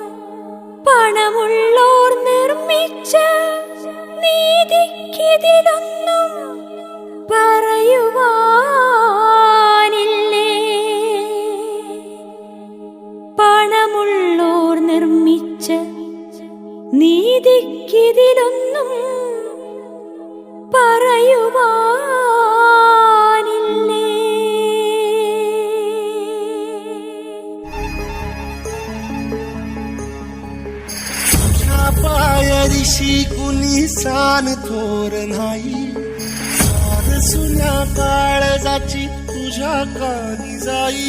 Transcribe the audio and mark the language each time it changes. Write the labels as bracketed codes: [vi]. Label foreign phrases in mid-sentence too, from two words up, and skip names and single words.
[ml] പണമുള്ളോർ നിർമ്മിച്ച നീതിക്കിതിലൊന്നും പറയുവാനില്ലേ? പണമുള്ളോർ നിർമ്മിച്ച നീതിക്കിതിലൊന്നും പറയുവാനില്ലേ? [mr] पायरिशी कुणी सान थोर नाही. साध सुन्या काळजाची तुझ्या कानी जाई.